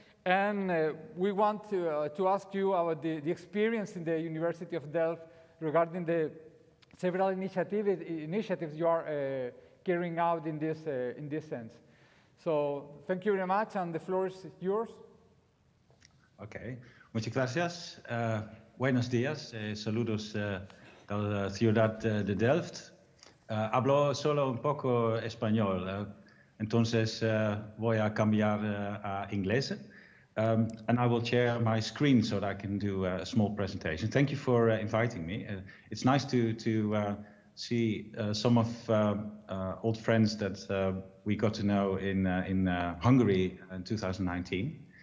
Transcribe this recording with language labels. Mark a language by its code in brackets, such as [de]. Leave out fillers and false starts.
[en] And we want to ask you about the experience in the University of Delft regarding the several initiatives you are carrying out in this sense. So thank you very much, and the floor is yours. [es] Okay, muchas gracias. Buenos días, saludos de la ciudad de Delft. Hablo solo un poco español, entonces voy a cambiar a inglés. [en] And I will share my screen so that I can do a small presentation. Thank you for inviting me. It's nice to see some of old friends that we got to know in Hungary in 2019.